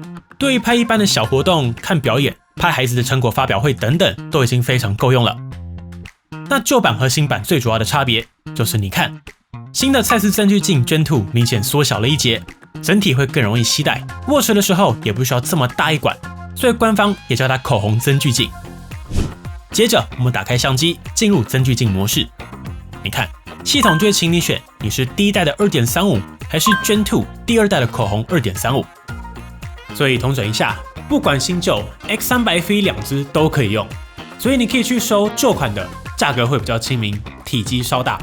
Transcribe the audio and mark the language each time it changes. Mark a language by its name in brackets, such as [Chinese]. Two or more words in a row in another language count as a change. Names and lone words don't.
[Chinese] 對於拍一般的小活動、看表演、拍孩子的成果發表會等等，都已經非常夠用了。那舊版和新版最主要的差別就是你看，新的蔡司增距鏡 Gen 2明顯縮小了一截，整體會更容易攜帶，握持的時候也不需要這麼大一管，所以官方也叫它口紅增距鏡。接着我們打開相機，進入增距鏡模式，你看系統就會請你選你是第一代的 2.35 還是 Gen 2第二代的口紅 2.35。所以統整一下，不管新舊 X300F1 兩支都可以用，所以你可以去收舊款的，價格會比較親民，體積稍大。